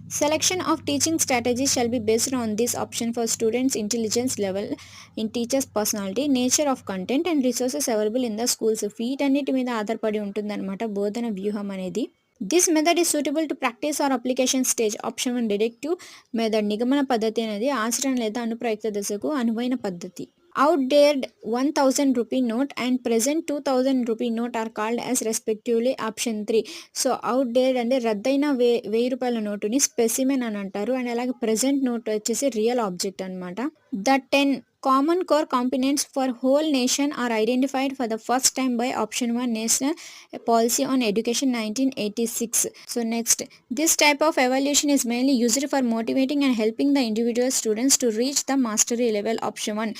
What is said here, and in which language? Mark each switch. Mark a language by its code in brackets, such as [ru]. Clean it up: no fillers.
[en] Selection of teaching strategies shall be based on this option for students intelligence level in teachers personality, nature of content and resources available in the schools. [te] వీటన్నిటి మీద ఆధారపడి ఉంటుందన్నమాట బోధన వ్యూహం అనేది. [en] This method is suitable to practice or application stage. Option 1 deductive method [te] నిగమన పద్ధతి అనేది ఆచరణ లేదా అనుప్రయుక్త దశకు అనువైన పద్ధతి. [en] Outdated 1000 rupee note and present 2000 rupee note are called as respectively option 3. [te] So outdated అంటే రద్దయిన 1000 రూపాయల నోటుని స్పెసిమెన్ అని అంటారు. అండ్ అలాగే ప్రెజెంట్ నోట్ వచ్చేసి రియల్ ఆబ్జెక్ట్ అనమాట. [en] The 10 common core components for whole nation are identified for the first time by option 1 National Policy on Education 1986. So next, this type of evaluation is mainly used for motivating and helping the individual students to reach the mastery level. Option 1